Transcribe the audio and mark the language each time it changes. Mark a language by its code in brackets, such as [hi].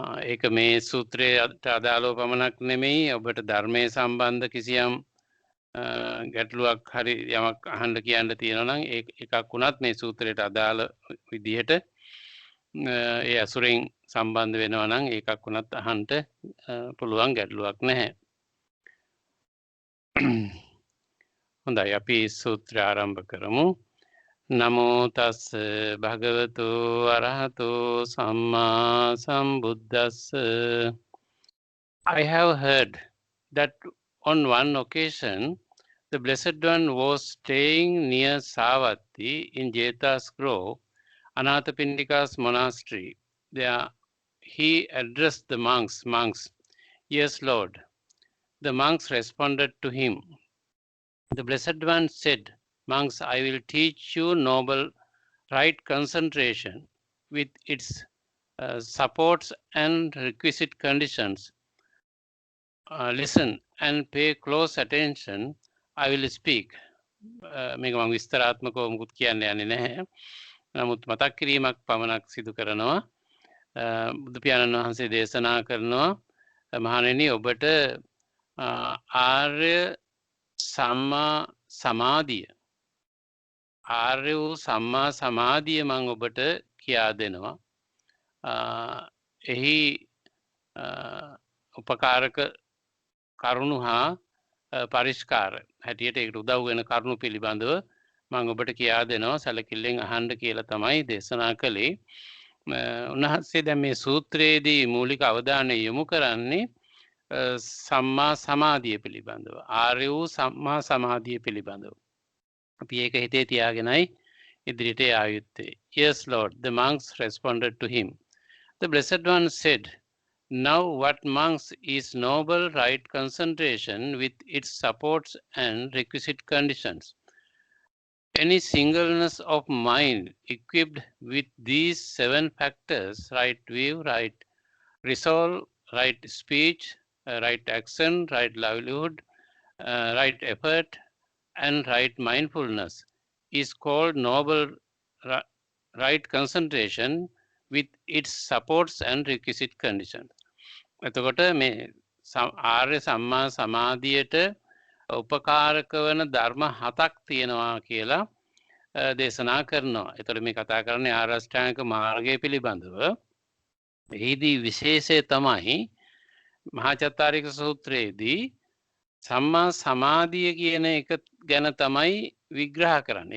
[si] ඒක මේ සූත්‍රයට අදාළව පමණක් නෙමෙයි, ඔබට ධර්මයේ සම්බන්ධ කිසියම් ගැටලුවක් හරි යමක් අහන්න කියන්න තියෙනවා නම් එකක් වුණත් මේ සූත්‍රයට අදාළ විදිහට ඒ අසුරෙන් සම්බන්ධ වෙනවා නම් එකක් වුණත් අහන්න පුළුවන්, ගැටලුවක් නැහැ. හොඳයි, අපි සූත්‍රය ආරම්භ කරමු. [pi] නමෝ තස්ස භගවතු අරහතු සම්මා සම්බුද්දස්ස. [en] I have heard that on one occasion the Blessed One was staying near Savatthi in Jeta's Grove, Anathapindika's monastery. There he addressed the monks, "Yes, Lord." The monks responded to him. The Blessed One said, "Monks, I will teach you noble right concentration with its supports and requisite conditions. Listen and pay close attention. I will speak." [si] මේක මම විස්තරාත්මකව මුකුත් කියන්න යන්නේ නැහැ. නමුත් මතක් කිරීමක් පමණක් සිදු කරනවා. බුදු පියාණන් වහන්සේ දේශනා කරනවා මහණෙනි ඔබට ආර්ය සම්මා සමාධිය ආර්ය වූ සම්මා සමාධිය මම ඔබට කියා දෙනවා. එහි උපකාරක කරුණු හා පරිස්කාර හැටියට ඒකට උදව් වෙන කරුණු පිළිබඳව මම ඔබට කියා දෙනවා. සැලකිල්ලෙන් අහන්න කියලා තමයි දේශනා කළේ. උන්වහන්සේ දැන් මේ සූත්‍රයේදී මූලික අවධානය යොමු කරන්නේ සම්මා සමාධිය පිළිබඳව. ආර්ය වූ සම්මා සමාධිය පිළිබඳව. අපි ඒක හිතේ තියාගෙනයි ඉදිරියට යා යුත්තේ. [en] Yes, Lord, the monks responded to him. The Blessed One said, now what monks is noble right concentration with its supports and requisite conditions. Any singleness of mind equipped with these 7 factors, right view, right resolve, right speech, right action, right livelihood, right effort, and right mindfulness is called noble right concentration with its supports and requisite conditions. [si] එතකොට මේ ආර්ය සම්මා සමාධියට උපකාරක වන ධර්ම 7ක් තියෙනවා කියලා දේශනා කරනවා. එතකොට මේ කතා කරන්නේ ආර්ය අෂ්ටාංගික මාර්ගය පිළිබඳව. එහිදී විශේෂය තමයි මහා චත්තාරික සූත්‍රයේදී සම්මා සමාධිය කියන එක ගැන තමයි විග්‍රහ කරන්නේ.